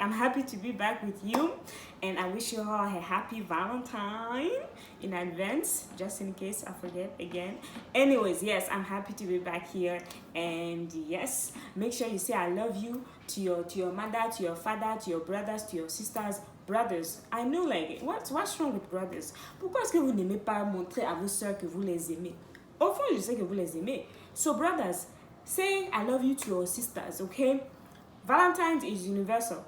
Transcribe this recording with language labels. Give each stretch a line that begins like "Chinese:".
English: I'm happy to be back with you, and I wish you all a happy Valentine in advance, just in case I forget again. Anyways, yes, I'm happy to be back here, and yes, make sure you say I love you to your mother, to your father, to your brothers, to your sisters. Brothers, I know, like, what's wrong with brothers?
French: Pourquoi est-ce que vous n'aimez pas montrer à vos soeurs que vous les aimez? Au fond, je sais que vous les aimez.
English: So brothers, say I love you to your sisters, okay? Valentine's is universal.